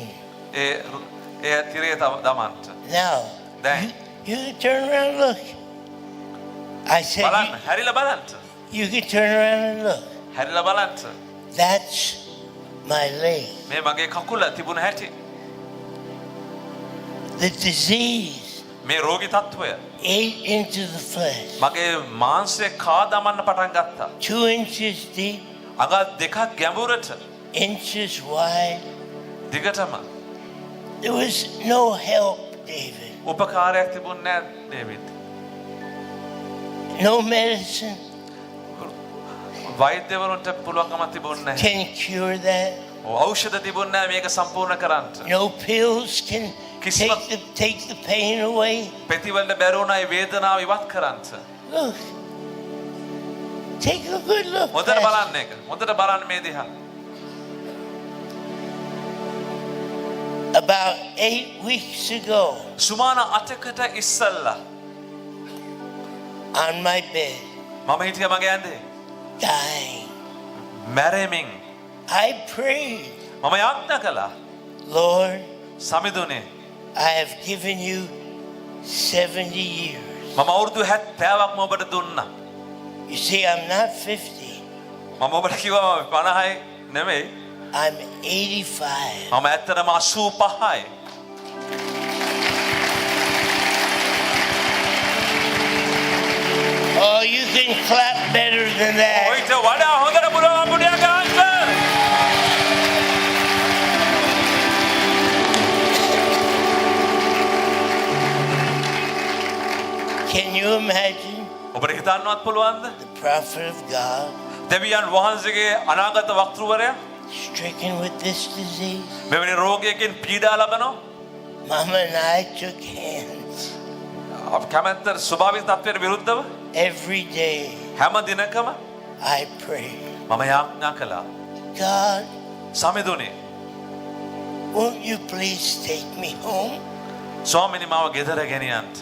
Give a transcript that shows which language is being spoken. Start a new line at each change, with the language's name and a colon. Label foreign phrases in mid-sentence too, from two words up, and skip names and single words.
Sinhala: ඒ තිරේ දමන්න.
English: Now, Then. you can turn around and look. I said
Sinhala: බලන්න හැරිලා බලන්න.
English: you can turn around and look.
Sinhala: හැරිලා බලන්න.
English: That's my leg.
Sinhala: මේ මගේ කකුල තිබුණ හැටි.
English: The disease
Sinhala: මේ රෝගී තත්ත්වය
English: ate into the flesh.
Sinhala: මගේ මාංශය කා දමන්න පටන් ගත්තා.
English: 2 inches deep,
Sinhala: අඟ දෙකක් ගැඹුරට
English: inches wide.
Sinhala: දිගටම.
English: There was no help, David.
Sinhala: උපකාරයක් තිබුණ නැහැ ඩේවිඩ්.
English: No medicine
Sinhala: වෛද්‍යවරුන්ට පුළුවන්කමක් තිබුණ නැහැ.
English: can cure that.
Sinhala: ඖෂධ තිබුණ නැහැ මේක සම්පූර්ණ කරන්න.
English: No pills can Kisma- take the pain away.
Sinhala: පෙතිවලට බැරි වුණා ඒ වේදනාව ඉවත් කරන්න.
English: Look. Take a good look.
Sinhala: හොඳට
English: Pastor.
Sinhala: බලන්න එක. හොඳට බලන්න මේ දිහා.
English: About 8 weeks ago,
Sinhala: සුමාන 8කට ඉස්සල්ලා
English: on my bed,
Sinhala: මම හිටියා මගේ ඇඳේ.
English: dying,
Sinhala: මැරෙමින්
English: I prayed,
Sinhala: මම යාඥා කළා.
English: Lord,
Sinhala: සමිඳුනේ
English: I have given you 70 years.
Sinhala: මම අවුරුදු 70ක්ම ඔබට දුන්නා.
English: You see, I'm not 50.
Sinhala: මම ඔබට කිව්වා 50යි නෙමෙයි.
English: I'm 85.
Sinhala: මම ඇත්තටම 85යි.
English: can clap better than that.
Sinhala: ඔයිට වඩා හොඳට පුළුවන් පුඩියක් ගන්න.
English: Can you imagine
Sinhala: ඔබට හිතන්නවත් පුළුවන්ද?
English: the prophet of God
Sinhala: දෙවියන් වහන්සේගේ අනාගත වක්තෘවරයා
English: stricken with this disease?
Sinhala: මෙවැනි රෝගයකින් පීඩා ලබනවා.
English: Mama and I took hands
Sinhala: අප කැමැත්ත ස්වභාවික තත්ත්වයට විරුද්ධව
English: every day.
Sinhala: හැම දිනකම
English: I prayed,
Sinhala: මම යාඥා කළා.
English: God,
Sinhala: සමිඳුනේ
English: won't you please take me home?
Sinhala: ස්වාමීනි මාව ගෙදර ගෙනියන්න.